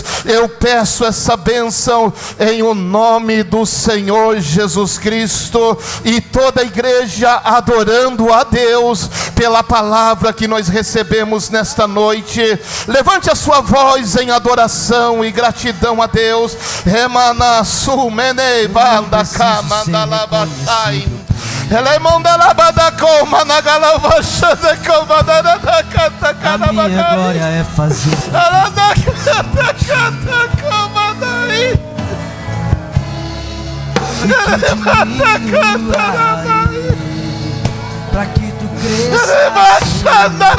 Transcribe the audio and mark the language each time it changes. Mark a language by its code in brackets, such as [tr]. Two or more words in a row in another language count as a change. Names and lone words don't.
[pt] Eu peço essa bênção em o nome do Senhor Jesus Cristo. E toda a igreja adorando a Deus pela palavra que nós recebemos nesta noite. Levante a sua voz em adoração e gratidão a Deus. Remana sumene vanda kamanda labashai. A minha glória é fazer para que tu cresça.